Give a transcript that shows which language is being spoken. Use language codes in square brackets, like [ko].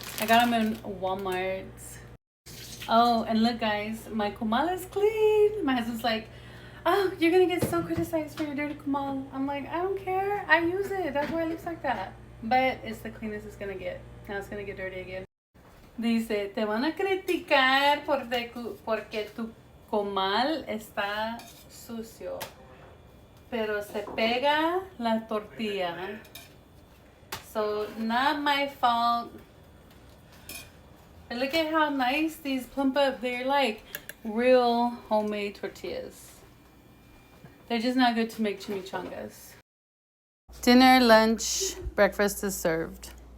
[en] I got them in Walmart. Oh, and look guys, my comal is clean. My husband's like, oh, you're gonna get so criticized for your dirty comal. I'm like, I don't care, I use it, that's why it looks like that. But it's the cleanest it's gonna get. Now it's gonna get dirty again. [es] Dice, te van a criticar porque tu comal está sucio, pero se pega la tortilla. [en] So, not my fault. But look at how nice these plump up. They're like real homemade tortillas. They're just not good to make chimichangas. Dinner, lunch, breakfast is served.